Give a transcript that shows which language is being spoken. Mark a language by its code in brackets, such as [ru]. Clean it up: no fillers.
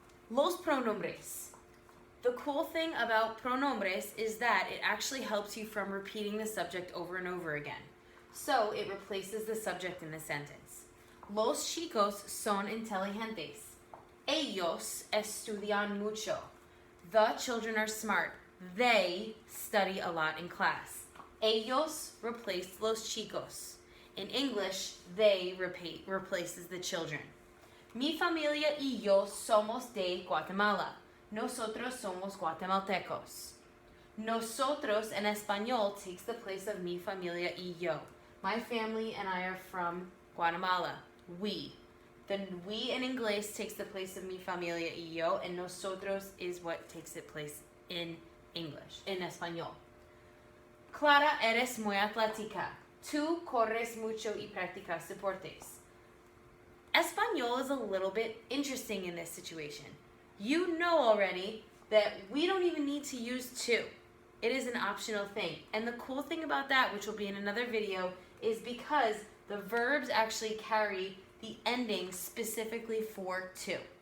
[es] Los pronombres. [en] The cool thing about pronombres is that it actually helps you from repeating the subject over and over again. So it replaces the subject in the sentence. [es] Los chicos son inteligentes. Ellos estudian mucho. [en] The children are smart. They study a lot in class. Ellos replaced [es] los chicos. [en] In English, they replaces the children. [es] Mi familia y yo somos de Guatemala. Nosotros somos guatemaltecos. Nosotros en español [en] takes the place of [es] mi familia y yo. [en] My family and I are from Guatemala. We. Then we in inglés takes the place of [es] mi familia y yo, [en] and nosotros is what takes its place in English, in español. [es] Clara, eres muy atlética. Tú corres mucho y practicas deportes. [en] Español is a little bit interesting in this situation. You know already that we don't even need to use to. It is an optional thing. And the cool thing about that, which will be in another video, is because the verbs actually carry the ending specifically for to.